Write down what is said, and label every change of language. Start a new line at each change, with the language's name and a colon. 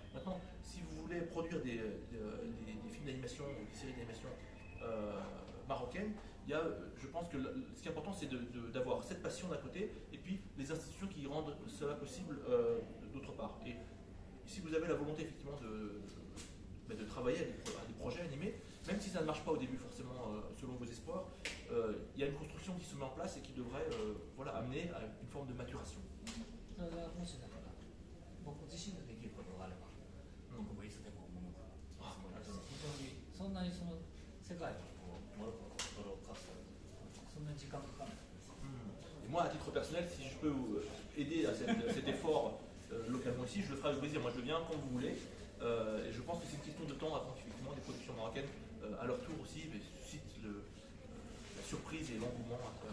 French: Maintenant, si vous voulez produire des films d'animation ou des séries d'animation marocaines, je pense que ce qui est important, c'est d'avoir cette passion d'un côté, et puis les institutions qui rendent cela possible d'autre part. Et si vous avez la volonté effectivement de travailler à des projets animés, même si ça ne marche pas au début forcément selon vos espoirs, il y a une construction qui se met en place et qui devrait amener à une forme de maturation.
Japanese: それがもしだから僕自身ができることがあれば僕もいつでも赴くつもりです非常にそんなにその世界を驚かすそんなに時間かかんないです。
French: Et moi, à titre personnel, si je peux vous aider à cet effort localement ici, je le ferai avec plaisir. Moi, je viens quand vous voulez. Et je pense que c'est une question de temps avant qu'effectivement des productions marocaines, à leur tour aussi, suscitent la surprise et l'engouement.